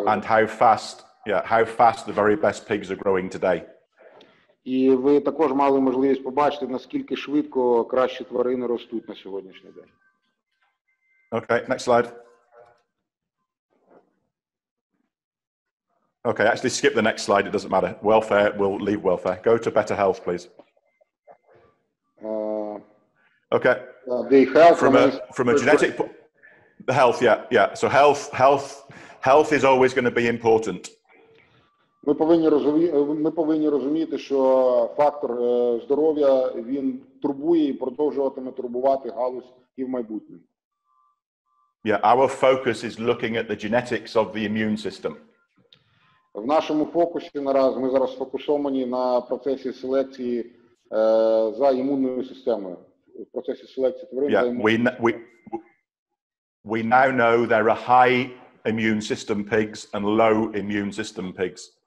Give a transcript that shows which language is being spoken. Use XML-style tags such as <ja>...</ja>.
<en>And how fast the very best pigs are growing today.</en> <uk>І ви також мали можливість побачити, наскільки швидко кращі тварини ростуть на сьогоднішній день.</uk> <en>Okay, next slide. Okay, actually skip the next slide, it doesn't matter. Welfare, we'll leave welfare. Go to better health, please. Okay. The health from a genetic health, yeah. So health is always going to be important.</en> <uk>Ми повинні розуміти, що фактор здоров'я, він турбує і продовжуватиме турбувати галузь і в майбутньому.</uk> <en>Yeah, our focus is looking at the genetics of the immune system.</en> <uk>В нашому фокусі наразі ми зараз сфокусовані на процесі селекції за імунною системою. В процесі селекції тварин за імунною системою.</uk> <en>We now know there are high immune system pigs and low immune system pigs.</en>